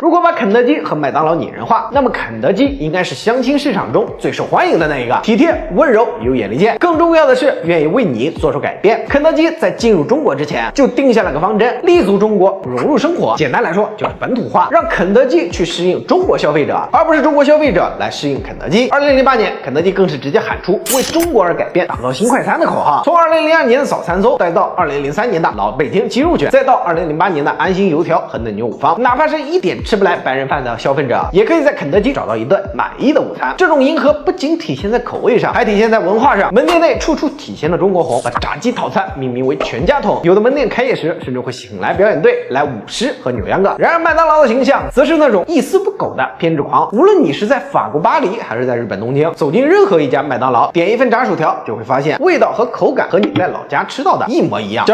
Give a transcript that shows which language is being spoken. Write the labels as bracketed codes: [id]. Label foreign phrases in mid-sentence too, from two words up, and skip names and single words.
[zh] 如果把肯德基和麥當勞擬人化，那麼肯德基應該是相親市場中最受歡迎的那一個，體貼、溫柔、有眼力見，更重要的是願意為你做出改變。肯德基在進入中國之前就定下了個方針，立足中國，融入生活。簡單來說就是本土化，讓肯德基去適應中國消費者，而不是中國消費者來適应肯德基。2008年，肯德基更是直接喊出为中国而改变，打造新快餐的口号。从2002年的早餐粥，再到2003年的老北京鸡肉卷，再到2008年的安心油条和嫩牛五方，哪怕是一点吃不来白人饭的消费者，也可以在肯德基找到一顿满意的午餐。这種迎合不僅體現在口味上，還體現在文化上。門店內處處體現了中國紅，把炸雞套餐命名為全家桶，有的門店開業時甚至會請來表演隊來舞獅和扭秧歌。然而麥當勞的形象則是那種一絲不苟的偏執狂，無論你是在法國巴黎還是在日本東京，走進任何一家麥當勞，點一份炸薯條，就會發現味道和口感和你在老家吃到的一模一樣。